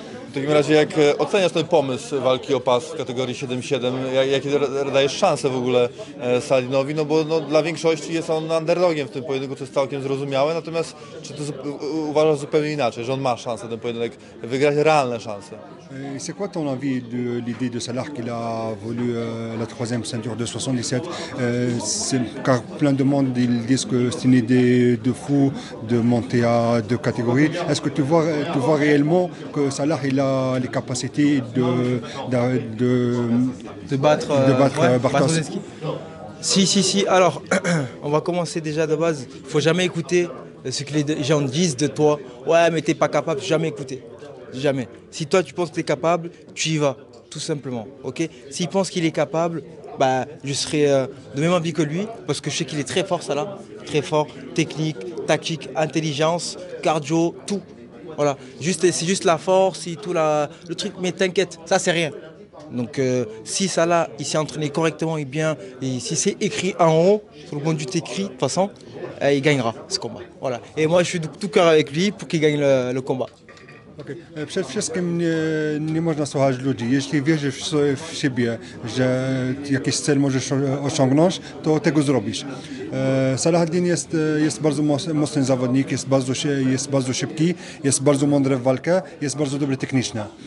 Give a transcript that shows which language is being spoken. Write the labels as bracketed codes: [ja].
[pl] W takim razie, jak oceniasz ten pomysł walki o pas w kategorii 7-7, jakie dajesz szanse w ogóle Saladinowi, no bo dla większości jest on underdogiem w tym pojedynku, co jest całkiem zrozumiałe, natomiast czy ty uważasz zupełnie inaczej, że on ma szansę ten pojedynek wygrać, realne szanse? [fr] C'est quoi ton avis de l'idée de Salah qu'il a voulu la troisième ceinture de 77? Car plein de monde ils disent que c'est une idée de fou de monter à deux catégories. Est-ce que tu vois réellement que Salah il a les capacités de battre Bartos? Si. Alors, on va commencer déjà de base. Il ne faut jamais écouter ce que les gens disent de toi. Ouais, mais t'es pas capable. Jamais écouter. Jamais. Si toi tu penses que tu es capable, tu y vas, tout simplement. Ok. S'il pense qu'il est capable, bah, je serai de même avis que lui, parce que je sais qu'il est très fort, ça là. Très fort, technique, tactique, intelligence, cardio, tout. Voilà. C'est juste la force et tout le truc, mais t'inquiète, ça c'est rien. Donc si Salah il s'est entraîné correctement et bien, et si c'est écrit en haut, sur le conduit écrit, de toute façon, il gagnera ce combat. Voilà. Et moi je suis de tout cœur avec lui pour qu'il gagne le combat. Okay. [pl] Przede wszystkim nie można słuchać ludzi. Jeśli wierzysz w siebie, że jakiś cel możesz osiągnąć, to tego zrobisz. Saladin jest bardzo mocny zawodnik, jest bardzo szybki, jest bardzo mądry w walkę, jest bardzo dobry technicznie.